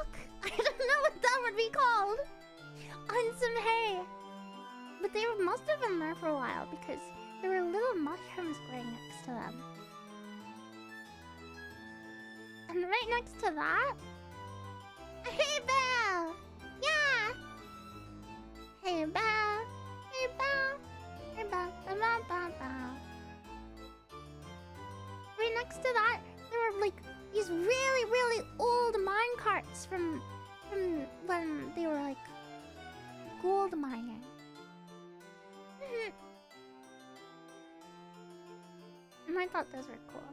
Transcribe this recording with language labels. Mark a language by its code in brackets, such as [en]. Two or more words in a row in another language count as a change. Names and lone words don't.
[en] I don't know what that would be called. On some hay. But they must have been there for a while because there were little mushrooms growing next to them. And right next to that, a hay bale! Yeah! Hay bale, hay bale, hay bale, ba ba ba ba. Right next to that, there were like these really, really old mine carts from when they were like gold mining. And I thought those were cool.